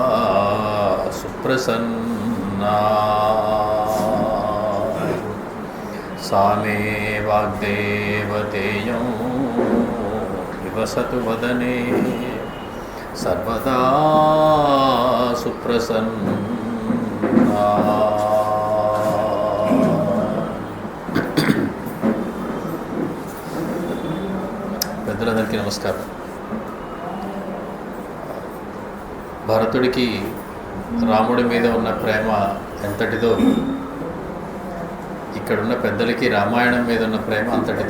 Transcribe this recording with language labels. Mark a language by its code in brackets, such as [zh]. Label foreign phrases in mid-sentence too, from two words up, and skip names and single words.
[sa] सुप्रसन्ना सा मे वाग्देवतेयं निवसतु वदने सर्वदा सुप्रसन्ना। [te] పెద్దలందరికీ నమస్కారం. భరతుడికి రాముడి మీద ఉన్న ప్రేమ ఎంతటిదో ఇక్కడున్న పెద్దలకి రామాయణం మీద ఉన్న ప్రేమ అంతటిది.